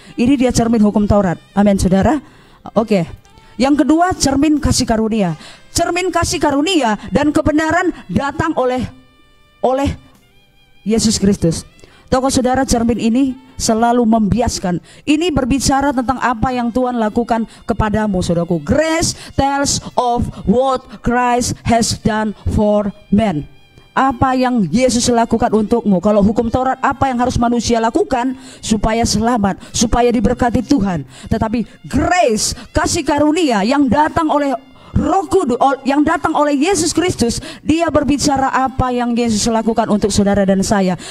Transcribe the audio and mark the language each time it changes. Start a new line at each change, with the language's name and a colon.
Indonesian: Ini dia cermin hukum Taurat. Amin saudara. Oke. Yang kedua, cermin kasih karunia. Cermin kasih karunia dan kebenaran datang oleh Yesus Kristus. Tahukah saudara, cermin ini selalu membiaskan. Ini berbicara tentang apa yang Tuhan lakukan kepadamu saudaraku.
English: Grace tells of what Christ has done for men.
Indonesian: Apa yang Yesus lakukan untukmu. Kalau hukum Taurat, apa yang harus manusia lakukan supaya selamat, supaya diberkati Tuhan. Tetapi grace, kasih karunia yang datang oleh Roh Kudus, yang datang oleh Yesus Kristus, dia berbicara apa yang Yesus lakukan untuk saudara dan saya.